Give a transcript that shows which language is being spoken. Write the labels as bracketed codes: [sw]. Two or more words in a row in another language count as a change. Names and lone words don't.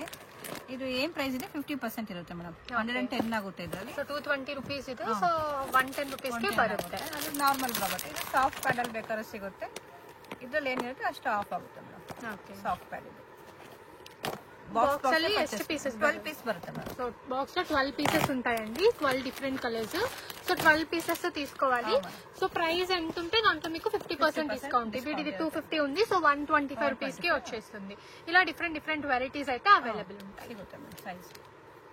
[kn] ಇದು ಏನ್ ಪ್ರೈಸ್ ಇದೆ 50% ಇರುತ್ತೆ ಮೇಡಮ್, 110 ಆಗುತ್ತೆ ಇದರಲ್ಲಿ. ಸೊ 220 ರುಪೀಸ್ ಇದೆ, ಸೊ 110 ರುಪೀಸ್ಗೆ ಬರುತ್ತೆ. ಅದು ನಾರ್ಮಲ್ ಬರುತ್ತೆ. ಇದು [en] soft paddle [kn] ಬೇಕಾದ್ರೆ ಸಿಗುತ್ತೆ, ಇದ್ರಲ್ಲಿ ಏನಿರುತ್ತೆ ಅಷ್ಟು ಆಫ್ ಆಗುತ್ತೆ ಮೇಡಮ್. ಓಕೆ. [en] soft pad [kn] ಇದು ಬಾಕ್ಸ್ ಅಲ್ಲಿ ಎಷ್ಟು ಪೀಸಸ್? 12 ಪೀಸ್ ಬರುತ್ತೆ ಮೇಡಮ್. [te] సో బాక్స్ లో 12 పీసెస్ ఉంటాయండి, 12 [en] different colors. [te] సో 12 పీసెస్ తీసుకోవాలి. సో ప్రైస్ ఎంత ఉంటే దాంట్లో మీకు 50% డిస్కౌంట్. వీటిది 250 ఉంది, సో 125 రూపీస్ కి వచ్చేస్తుంది. ఇలా [en] different varieties [te] అయితే అవైలబుల్ ఉంటాయి. [kn] సిಗುತ್ತೆ మేడం సైజ్.